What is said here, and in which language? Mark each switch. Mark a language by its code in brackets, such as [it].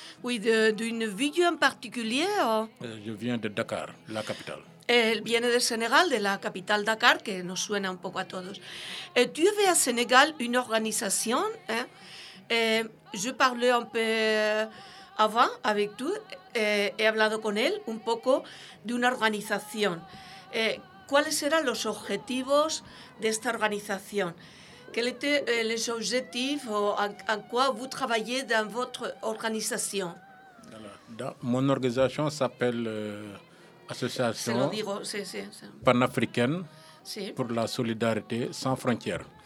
[fr] Oui, d'une ville en particulier. Je viens de Dakar, la capitale. Elle vient de Sénégal, de la capitale Dakar, qui nous suena un peu à tous. Et tu avais à Sénégal une organisation. Hein, et je parlais un peu avant avec toi. [es] He hablado con él un poco de una organización. ¿Cuáles eran los objetivos de esta organización? [fr] Quel était les objectifs ou à quoi vous travaillez dans votre organisation? Mon organisation s'appelle Association panafricaine pour la solidarité sans frontières.